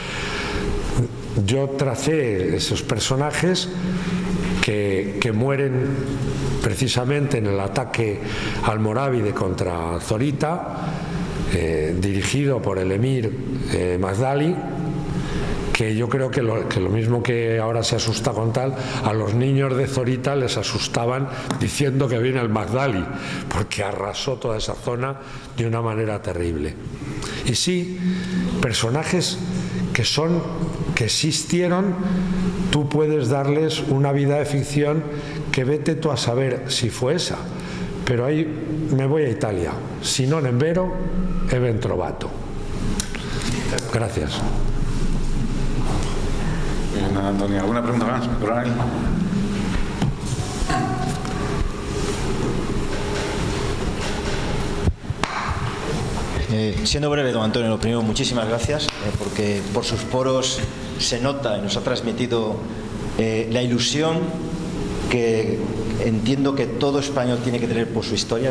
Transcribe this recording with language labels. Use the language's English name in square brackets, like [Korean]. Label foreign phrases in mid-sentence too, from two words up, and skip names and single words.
[Spanish] Yo tracé esos personajes que mueren precisamente en el ataque almorávide contra Zorita, dirigido por el emir Magdali, que yo creo que lo mismo que ahora se asusta con tal, a los niños de Zorita les asustaban diciendo que viene el Magdali, porque arrasó toda esa zona de una manera terrible. Y sí, personajes que existieron, tú puedes darles una vida de ficción que vete tú a saber si fue esa. Pero ahí me voy a Italia. [Italian] Si non è vero, è ben trovato. [Spanish] Gracias. Bien, Antonio, ¿alguna pregunta más? Coronel. Siendo breve, don Antonio, lo primero, muchísimas gracias, porque por sus poros se nota y nos ha transmitido la ilusión que entiendo que todo español tiene que tener por su historia.